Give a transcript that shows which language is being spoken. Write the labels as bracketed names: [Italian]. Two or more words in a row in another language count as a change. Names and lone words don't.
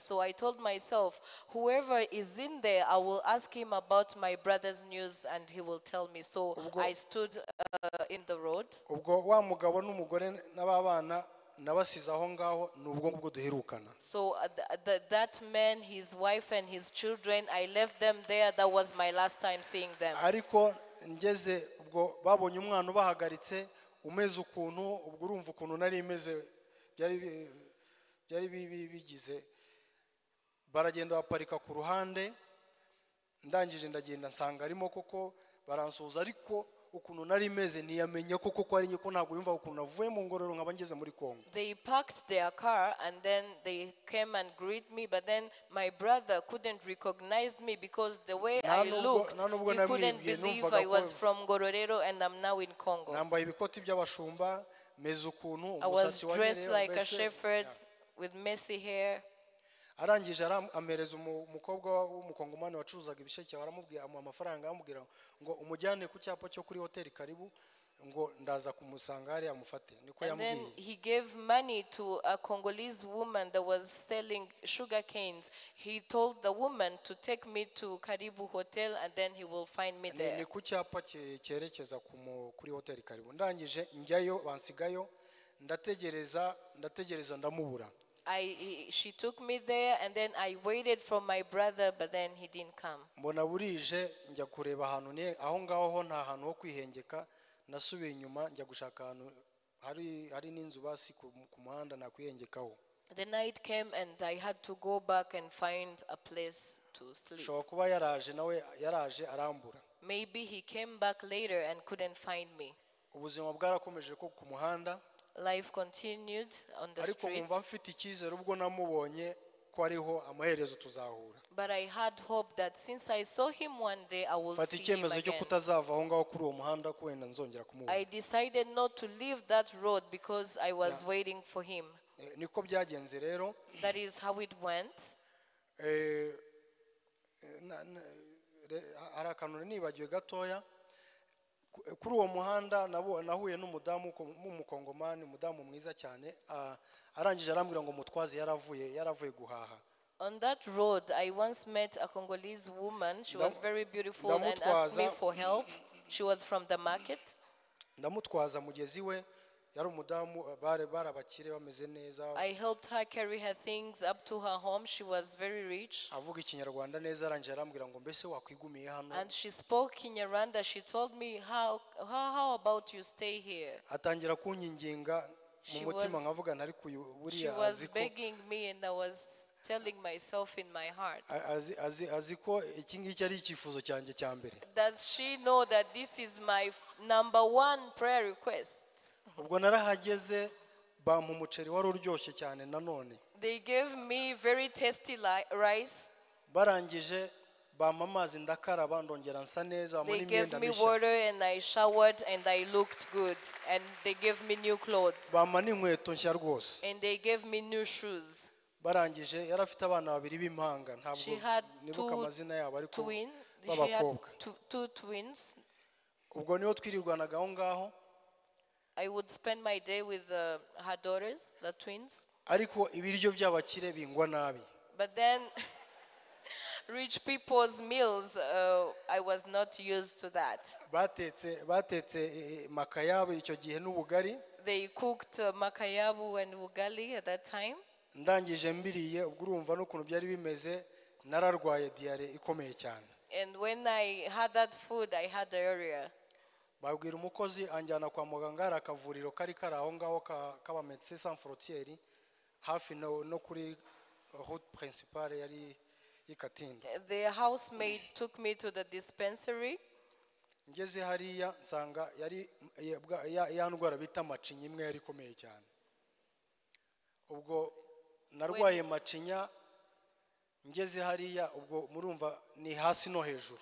[English] So I told myself, whoever is in there, I will ask him about my brother's news and he will tell me. So I stood in the road. [Kinyarwanda] ubwo wa mugabo n'umugore n'ababana nabasize aho ngaho nubwo ngubwo duherukana. [English] So that man, his wife and his children, I left them there. That was my last time seeing them. [Kinyarwanda] ariko ngeze ubwo babonye umwana ubahagaritse umeze ukuntu ubwo urumva ukuntu nari imeze byari bigize. baragenda baparika ku ruhande ndangije ndagenda nsanga arimo koko baransuhuza ariko ukuntu nari imeze ntiyamenye koko ari nyiko ntabwo yumva ukuntu navuye mu ngororo nkaba ngeze muri Kongo. [English] They parked their car and then they came and greet me, but then my brother couldn't recognize me because the way I looked, he couldn't believe I was from Ngororero and I'm now in Congo. [Kinyarwanda] nambaye ibikoti by'abashumba meze ukuntu [English] I was dressed like a shepherd with messy hair. [Kinyarwanda] arangije amereza umukobwa w'umukongomani wacuruzaga ibisheke aramubwira amafaranga amubwira ngo umujyane ku cyapa cyo kuri hoteli karibu ngo ndaza kumusanga hari amufate. niko yamubwiye. [English] And then he gave money to a Congolese woman that was selling sugar canes. He told the woman to take me to Karibu Hotel and then he will find me there. [Kinyarwanda] ni ku cyapa cyerekeza kuri hoteli karibu. ndangije njyayo bansigayo ndategereza ndamubura. [English] She took me there and then I waited for my brother, but then he didn't come. [Kinyarwanda] mbona burije njya kureba ahantu aho ngaho ho nta hantu ho kwihengeka. nasubiye inyuma njya gushaka ahantu hari n'inzu basi ku muhanda nakwihengekaho. [English] The night came and I had to go back and find a place to sleep. [Kinyarwanda] shobora kuba nawe yaraje arambura. [English] Maybe he came back later and couldn't find me. [Kinyarwanda] ubuzima bwarakomeje ko ku muhanda. [English] Life continued on the [Kinyarwanda] ariko [English] street. [Kinyarwanda] nkumva mfite icyizere ubwo namubonye ko ariho amaherezo tuzahura. [English] But I had hope that since I saw him one day, I will [Kinyarwanda] fata [English] see him [Kinyarwanda] icyemezo cyo [English] again. [Kinyarwanda] kutazava aho ngaho kuri uwo muhanda ko wenda nzongera kumubona. [English] I decided not to leave that road because I was waiting for him. [Kinyarwanda] niko byagenze rero. [English] That is how it went. [Kinyarwanda] hari akantu nibagiwe gatoya kuri uwo muhanda nahuye n'umudamu w'umukongomani, umudamu mwiza cyane, arangije arambwira ngo mutwaze yaravuye guhaha. [English] On that road, I once met a Congolese woman. She was very beautiful and asked me for help. She was from the market. [Kinyarwanda] Ndamutwaza mugezi we, yari umudamu barabakire bameze neza. [English] I helped her carry her things up to her home. She was very rich. [Kinyarwanda] Avuga ikinyarwanda neza, arangije arambwira ngo mbese wakwigumiye hano. [English] And she spoke Kinyarwanda. She told me, how about you stay here? [Kinyarwanda] Atangira kunyinginga mu mutima, nkavuga ntari buriya. [English] She was begging me and I was telling myself in my heart. [Kinyarwanda] Azi ko iki ngiki ari icyifuzo cyanjye cya mbere. [English] Does she know that this is my number one prayer request? [Kinyarwanda] Ubwo narahageze bampa umuceri wari uryoshye cyane nanone. [English] They gave me very tasty rice. [Kinyarwanda] Barangije bampa amazi ndakaraba ndongera nsa neza. [English] They gave me water and I showered and I looked good, and they gave me new clothes. [Kinyarwanda] Bampa n'inkweto nshya rwose. [English] And they gave me new shoes. [Kinyarwanda] Barangije yari afite abana babiri b'impanga, ntabwo nibuka amazina yabo ariko b'abakobwa. [English] Two twins. [Kinyarwanda] Ubwo niho twirirwanaga aho ngaho. [English] I would spend my day with her daughters, the twins. [Kinyarwanda] Ariko ibiryo by'abakire bingwa nabi. [English] But then rich people's meals, I was not used to that. [Kinyarwanda] Batetse makayabu icyo gihe n'ubugari. [English] They cooked makayabu and ugali at that time. [Kinyarwanda] Ndangije mbiriye, ubwo urumva n'ukuntu byari bimeze, nararwaye diare ikomeye cyane. [English] And when I had that food, I had diarrhea. [Kinyarwanda] Babwira umukozi anjyana kwa muganga, hari akavuriro kari aho ngaho k'aba Médecins Sans Frontières hafi no kuri [French] route principale [Kinyarwanda] yari y'Ikatindo. [English] The housemaid took me to the dispensary. [Kinyarwanda] Ngeze hariya nsanga yari ya ndwara bita macinya imwe yari ikomeye cyane. Ubwo narwaye macinya, ngeze hariya ubwo murumva ni hasi no hejuru.